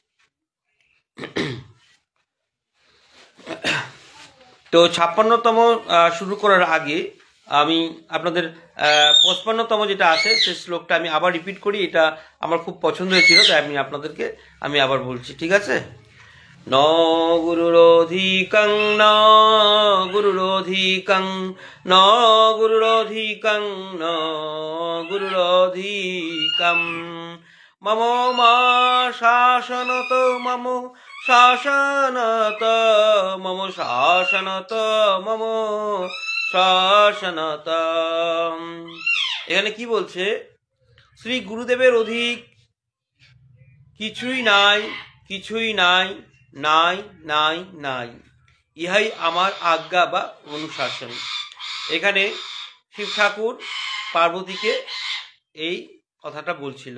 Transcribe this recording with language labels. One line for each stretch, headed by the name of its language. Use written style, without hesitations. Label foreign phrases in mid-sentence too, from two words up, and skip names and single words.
Bangla: তো 56তম শুরু করার আগে আমি আপনাদের 55তম যেটা আছে সেই শ্লোকটা আমি আবার রিপিট করি। এটা আমার খুব পছন্দ হয়েছিল, তাই আমি আপনাদেরকে আবার বলছি, ঠিক আছে?
Sanskrit: ন গুরুরোধিকং ন গুরুরোধিকং ন গুরুরোধিকং ন গুরুরোধিকং মম মা শাসনত মম শাসনত মম শাসনত মম শাসনত।
Bangla: এখানে কি বলছে? শ্রী গুরুদেবের অধিক কিছুই নাই, কিছুই নাই, নাই নাই নাই, ইহাই আমার আজ্ঞা বা অনুশাসন। এখানে শিব ঠাকুর পার্বতীকে এই কথাটা বলছিল।